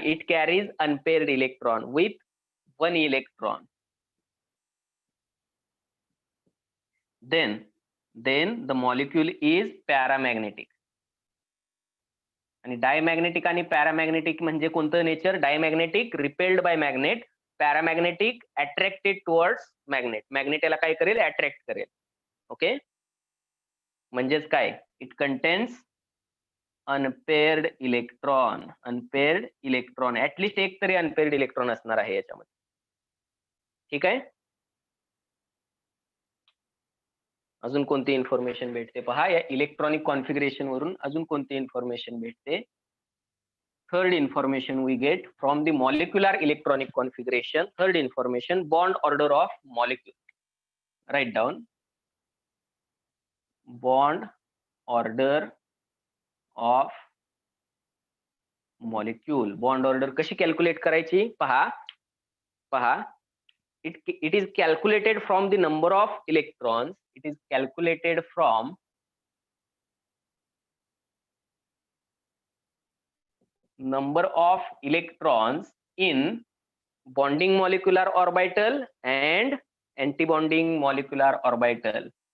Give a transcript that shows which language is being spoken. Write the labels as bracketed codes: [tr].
[en] It carries unpaired electron with 1 electron. then the molecule is paramagnetic. [mr] आणि diamagnetic आणि paramagnetic म्हणजे कोणतं nature? [en] Diamagnetic repelled by magnet, paramagnetic attracted towards magnet. [mr] Magnet याला काय करेल? Attract करेल. ओके, म्हणजेच काय? [en] It contains unpaired electron. [mr] At least एक तरी अनपेअर्ड इलेक्ट्रॉन असणार आहे याच्यामध्ये. ठीक आहे. अजून कोणती इन्फॉर्मेशन भेटते पहा या इलेक्ट्रॉनिक कॉन्फिगरेशन वरून. अजून कोणती इन्फॉर्मेशन भेटते? [en] Third information we get from the molecular electronic configuration. Third information, bond order of molecule. Write down. Bond order of molecule. Bond order [mr] कशी कॅल्क्युलेट करायची? पहा, [en] it is calculated from the number of electrons. It is calculated from number of electrons in bonding molecular orbital and antibonding molecular orbital.